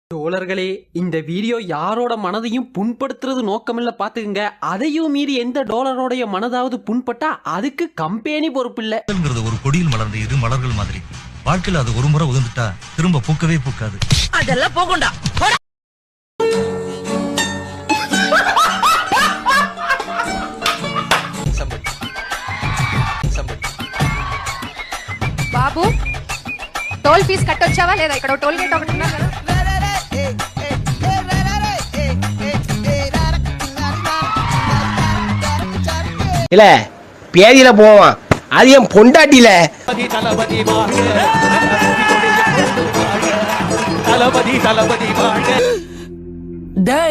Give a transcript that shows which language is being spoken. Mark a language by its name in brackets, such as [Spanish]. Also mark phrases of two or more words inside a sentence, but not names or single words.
[Tamil] தோழர்களே, இந்த வீடியோ யாரோட மனதையும் புண்படுத்துறது நோக்கமில்ல பாத்துக்குங்க. அதையும் மீறி எந்த டாலரோடைய மனதாவது புண்பட்டா அதுக்கு கம்பெனி பொறுப்பில்லை. ஒரு கொடியில் மலர்ந்த இரு மலர்கள் மாதிரி வாழ்க்கையில் அது ஒரு முறை உதிர்ந்துட்டா திரும்ப பூக்கவே பூக்காது. அதெல்லாம் போகண்டா. [Telugu] బాబు [English] toll fee [Telugu] కట్టొచ్చావా లేదా? ఇక్కడ [English] toll gate [Telugu] ఒకటి ఉన్నా కదా. [Tamil] இல்ல பேதியில போவான், அது என் பொண்டாட்டில. டேய்,